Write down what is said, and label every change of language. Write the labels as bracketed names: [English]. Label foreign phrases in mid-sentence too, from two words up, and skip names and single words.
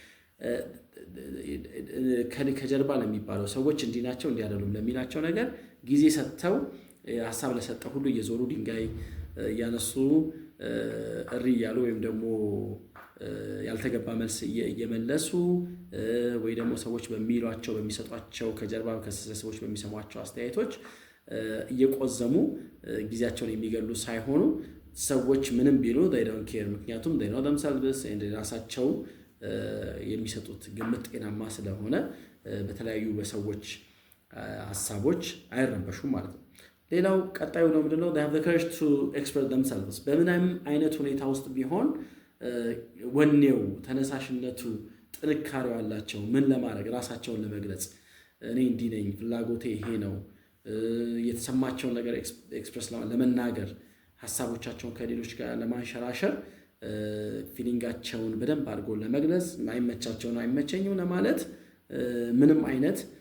[Amharic] ከጀርባ ለሚባለው ሰዎች እንዲህ ናቸው እንዲህ አይደሉም ለሚላቸው ነገር ጊዜ ሰጥተው ሀሳብ ለሰጠ ሁሉ እየዞሩ ድንጋይ እያነሱ እሪ እያሉ ወይም ደግሞ ያልተገባ መልስ እየመለሱ ወይ ደግሞ ሰዎች በሚሏቸው በሚሰጧቸው ከጀርባ ከሰዎች በሚሰሟቸው አስተያየቶች እየቆዘሙ ጊዜያቸውን የሚገሉ ሳይሆኑ ሰዎች ምንም ቢሉ [English] they don't care [Amharic] ምክንያቱም [English] they know themselves and [Amharic] ራሳቸው የሚሰጡት ግምት ጤናማ ስለሆነ በተለያዩ በሰዎች ሐሳቦች አይረበሹም ማለት ነው። ሌላው ቀጣዩ ነው ምንድነው [English] they have the courage to express themselves [Amharic] በምንም አይነት ሁኔታ ውስጥ ቢሆን ወኔው ተነሳሽነቱ ጥንካሬው አላቸው ምን ለማድረግ ራሳቸውን ለመግለጽ እኔ እንዲህ ነኝ ፍላጎቴ ይሄ ነው የተሰማቸውን ነገር ኤክስፕረስ ለመናገር ሐሳቦቻቸውን ከሌሎች ጋር ለማንሸራሸር ፊሊንጋቸውን በደንብ አድርጎ ለመግለጽ ማይመቻቸውን አይመቸኝም ለማለት ምንም አይነት